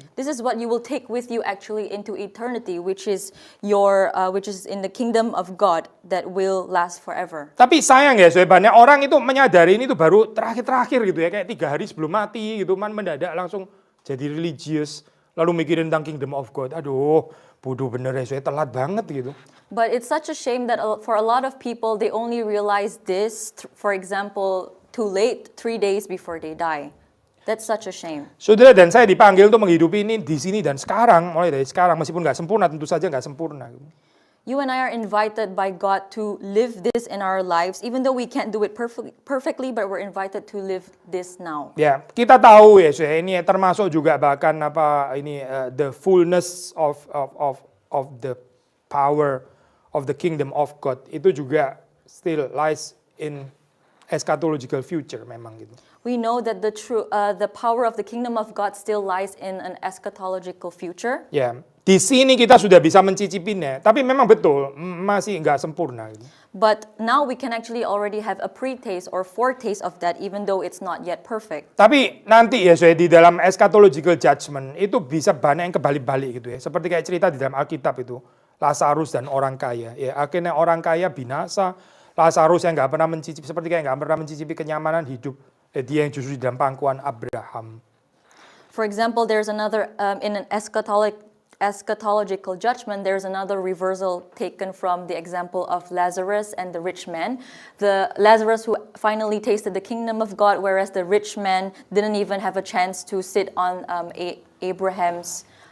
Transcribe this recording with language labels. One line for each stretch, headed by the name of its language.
English: This is what you will take with you actually into eternity, which is in the kingdom of God that will last forever.
Indonesian: Tapi sayang ya, banyak orang itu menyadari ini tuh baru terakhir-terakhir gitu ya, kayak 3 hari sebelum mati gitu, mendadak langsung jadi religious. Lalu mikirin tentang kingdom of God. Aduh, bodoh bener ya, saya telat banget gitu.
English: But it's such a shame that for a lot of people, they only realize this, for example, too late, 3 days before they die. That's such a shame.
Indonesian: Saudara dan saya dipanggil untuk menghidupi ini di sini dan sekarang, mulai dari sekarang, meskipun nggak sempurna, tentu saja nggak sempurna.
English: You and I are invited by God to live this in our lives, even though we can't do it perfectly, but we're invited to live this now.
Indonesian: Ya, kita tahu ya, ini termasuk juga bahkan
English: the fullness of the power of the kingdom of God
Indonesian: itu juga
English: still lies in eschatological future
Indonesian: memang gitu.
English: We know that the power of the kingdom of God still lies in an eschatological future.
Indonesian: Ya, di sini kita sudah bisa mencicipinya, tapi memang betul masih nggak sempurna. Gitu.
English: But now we can actually already have a pre-taste or foretaste of that, even though it's not yet perfect.
Indonesian: Tapi nanti ya saya di dalam eschatological judgment itu bisa banyak yang kebalik-balik gitu ya. Seperti kayak cerita di dalam Alkitab itu, Lazarus dan orang kaya. Ya akhirnya orang kaya binasa, Lazarus yang nggak pernah mencicipi, seperti kayak nggak pernah mencicipi kenyamanan hidup, dia yang justru di dalam pangkuan Abraham.
English: For example, there's another in an eschatological judgment, there's another reversal taken from the example of Lazarus and the rich man. The Lazarus who finally tasted the kingdom of God, whereas the rich man didn't even have a chance to sit on Abraham's